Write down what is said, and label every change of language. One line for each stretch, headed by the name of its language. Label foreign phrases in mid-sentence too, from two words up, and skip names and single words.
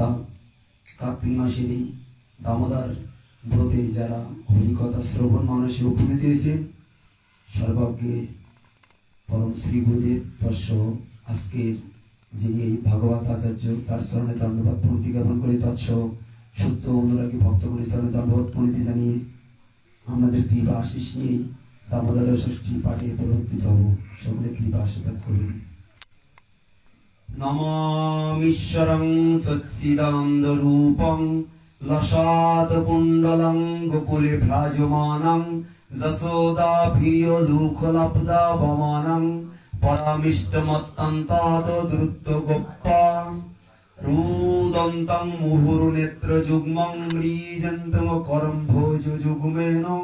Bangla: কার্তিক মাসের এই দামোদর ব্রতে যারা হরিকথা শ্রবণ মানসে উপনীত হয়েছেন, সর্বাগ্যে পরম শ্রী গুরুদেব তস্য আজকের যিনি এই ভাগবত আচার্য তার চরণে দণ্ডবাদ প্রণতি জ্ঞাপন করে তৎস শুদ্ধ অনুরাগী ভক্তগণের চরণে দণ্ডবাদ প্রণতি জানিয়ে আমাদের কৃপা আশিস নিয়ে দামোদর ষষ্ঠী পাঠে প্রবর্তিত হব। সকলে কৃপা আশীর্বাদ করুন।
Sanskrit: নমামীশ্বরং সচ্চিদানন্দরূপং লসাত কুণ্ডলং গোকুলে ভ্রাজমানং যশোদাভিয় লুখলব্ধা বমানং পরামিষ্টমত্যন্তাৎ দ্রুত গোপ্পা রুদন্तं মুহুর্নেত্রযুগ্মং মৃজন্तं করম্ভোজ যুগ্মেন